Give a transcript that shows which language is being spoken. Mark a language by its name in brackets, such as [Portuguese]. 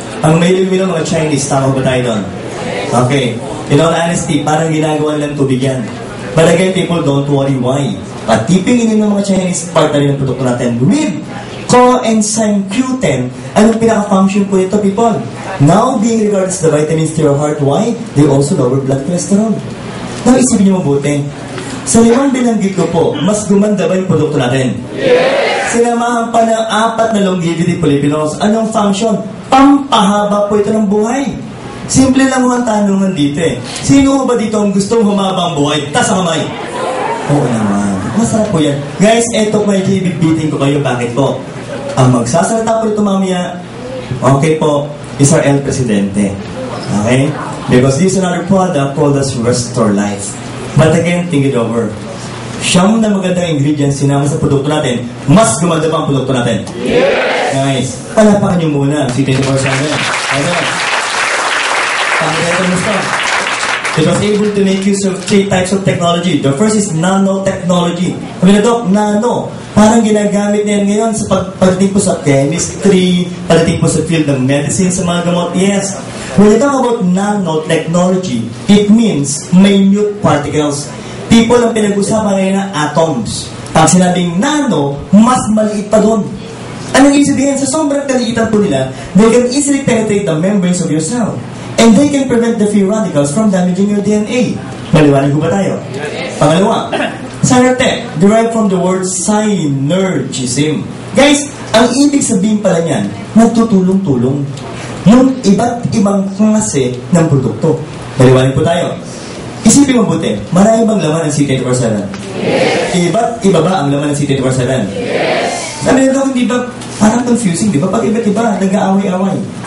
[Filipino] Ang mahilig ng mga Chinese, tama ba tayo doon? Okay. [English] In all honesty, [Filipino] parang ginagawa nilang tubig yan. [English] But again, people, don't worry why. [Filipino] Patipingin ng mga Chinese, part na rin ng produkto natin with coenzyme Q10. Anong pinaka-function po ito, people? [English] Now being regarded as the vitamins to your heart, why? They also lower blood cholesterol. [Filipino] Now, isipin niyo mabuti. Sa limang binanggit ko po, mas gumanda ba yung produkto natin? Yes! Sinamahan pa ng 4 na longevity polyphenols. Anong function? Pampahaba po ito ng buhay. Simple lang ang tanungan dito eh. Sino ba dito ang gustong humabang buhay? Tas ang kamay. Oo naman. Masarap po yan. Guys, eto may ibigbitin ko kayo. Bakit po? Ang magsasalita po ito mamaya, okay po, [English] is our El Presidente. [Filipino] Okay? [English] Because this is another product called as Restore Life. But again, think it over. [Filipino] Siyam na magandang ingredients sinama sa produkto natin, mas gumanda pa ang produkto natin. Yes! Guys, palapakan niyo muna si 24/7. Ano? Pangreto mo ito. [English] It was able to make use of 3 types of technology. The first is nanotechnology. [Filipino] Sabi na, Doc, nano. Parang ginagamit na yan ngayon sa pagdating po sa chemistry, pagdating po sa field ng medicine, sa mga gamot. [English] Yes. When you talk about nanotechnology, it means minute particles. [Filipino] People ang pinag-usapan ngayon na atoms. Pag sinabing nano, mas maliit pa doon. Anong ibig sabihin? Sa sobrang kaliitan po nila, [English] they can easily penetrate the membranes of your cell. And they can prevent the free radicals from damaging your DNA. [Filipino] Maliwanag ko ba tayo? [English] Pangalawa, Cyanotech, derived from the word synergism. [Filipino] Guys, ang ibig sabihin pala niyan, nagtutulong-tulong. Yung iba't ibang klase ng produkto. Maliwanag po tayo. Isipin mabuti, marami bang laman ng C24/7? Yes. Iba't iba ba ang laman ng C24/7? Yes. Sabi nito, hindi ba parang confusing, di ba? Pag iba't iba, nag-aaway-away.